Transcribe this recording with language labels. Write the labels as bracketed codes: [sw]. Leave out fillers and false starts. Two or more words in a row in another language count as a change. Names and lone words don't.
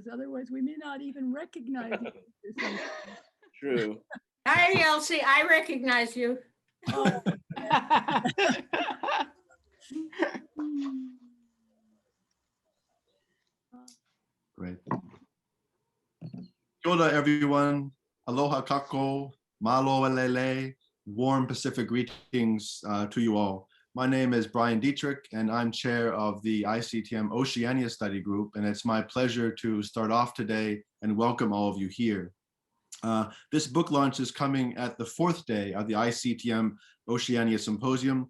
[en] Otherwise, we may not even recognize you. True. Hi, Elsie. I recognize you. Oh. Great. [mi] Kia ora, [en] everyone. [haw] Aloha kako, [to] malo alele, [en] warm Pacific greetings to you all. My name is Brian Dietrich, and I'm chair of the ICTM Oceania study group, and it's my pleasure to start off today and welcome all of you here. This book launch is coming at the 4th day of the ICTM Oceania Symposium.